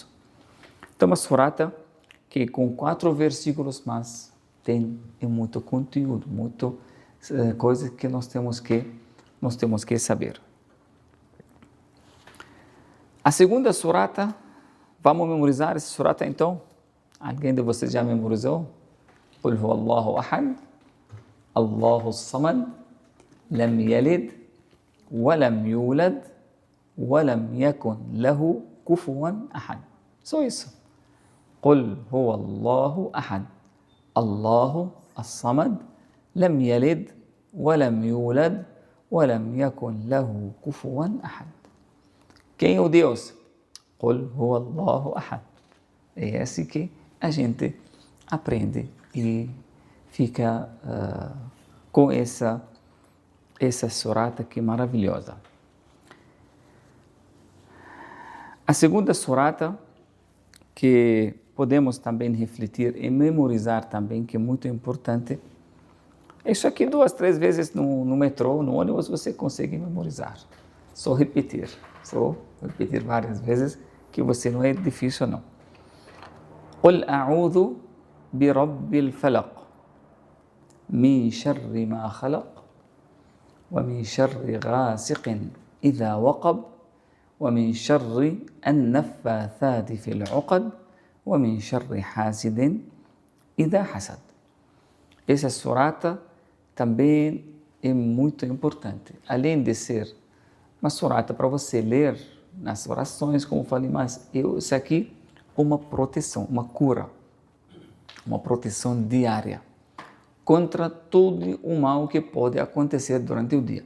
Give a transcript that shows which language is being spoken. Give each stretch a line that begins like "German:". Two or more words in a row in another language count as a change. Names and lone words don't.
Portuguese: Então, uma surata que com 4 versículos, mas tem muito conteúdo, muita coisa que nós temos que saber. A segunda surata, vamos memorizar essa surata então? Alguém de vocês já memorizou?
Arabic: قل هو الله أحد الله صمد لم يلد ولم يولد ولم يكن له كفوا أحد.
Portuguese: Só isso.
Arabic: قل هو الله أحد الله الصمد لم يلد ولم يولد ولم يكن له كفوا أحد.
Portuguese: Quem é o Deus?
Arabic: قل هو الله أحد.
Portuguese: É assim que a gente aprende e fica com essa surata que é maravilhosa. A segunda surata que podemos também refletir e memorizar também, que é muito importante, isso aqui 2, 3 vezes no metrô, no ônibus, você consegue memorizar. Só repetir várias vezes, que você não é difícil não.
Arabic: قل أعوذ برب الفلق من شر ما خلق ومن شر غاسق إذا وقب ومن شر النفاثات في العقد ومن شر حاسد إذا حسد.
Portuguese: Essa surata também é muito importante. Além de ser uma surata para você ler nas orações, como falei, mas isso aqui é uma proteção, uma cura, uma proteção diária contra todo o mal que pode acontecer durante o dia.